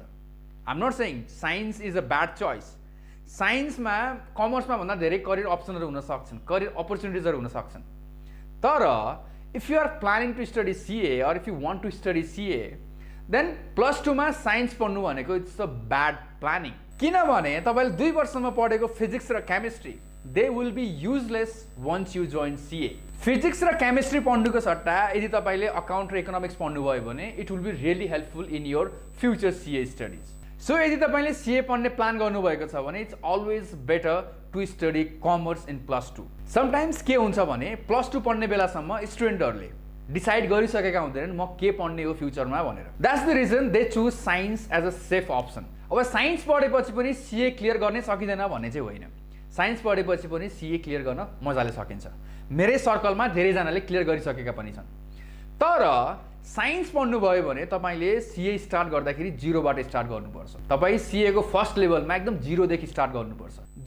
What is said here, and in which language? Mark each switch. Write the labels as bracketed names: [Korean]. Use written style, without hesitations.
[English] I am not saying science is a bad choice. [Nepali] साइन्समा कमर्समा भन्दा धेरै career अप्सनहरू हुन सक्छन्, करियर अपर्च्युनिटिजहरू हुन सक्छन्। [English] तर if you are planning to study CA or if you want to study CA, then +2 [Nepali] मा science पढ्नु भनेको [English] It's a bad planning. [Nepali] किनभने तपाईँले 2 वर्षमा पढेको फिजिक्स र chemistry [English] they will be useless once you join CA. [Nepali] Physics र chemistry पढ्नुको सट्टा यदि तपाईले अकाउन्ट र इकोनोमिक्स पढ्नुभयो भने [English] It will be really helpful in your future CA studies. [Nepali] So यदि तपाईले सीए पढ्ने प्लान गर्नुभएको छ भने [English] It's always better to study commerce in +2। [Nepali] Sometimes के हुन्छ भने +2 पढ्ने बेलासम्म स्टुडेन्टहरूले डिसाइड गरिसकेका हुँदैनन् म के पढ्ने हो फ्युचरमा भनेर। [English] That's the reason they choose science as a safe option. [Nepali] अब साइन्स पढेपछि पनि सीए क्लियर गर्ने सकिँदैन भन्ने चाहिँ होइन। साइन्स पढेपछि पनि सीए क्लियर गर्न मजाले सकिन्छ। मेरै सर्कलमा धेरैजनाले क्लियर गरिसकेका पनि छन्। तर साइन्स पढ्नुभयो भने तपाईले सीए स्टार्ट गर्दाखेरि 0बाट स्टार्ट गर्नुपर्छ। तपाई सीए को फर्स्ट लेभलमा एकदम 0 देखि स्टार्ट गर्नुपर्छ।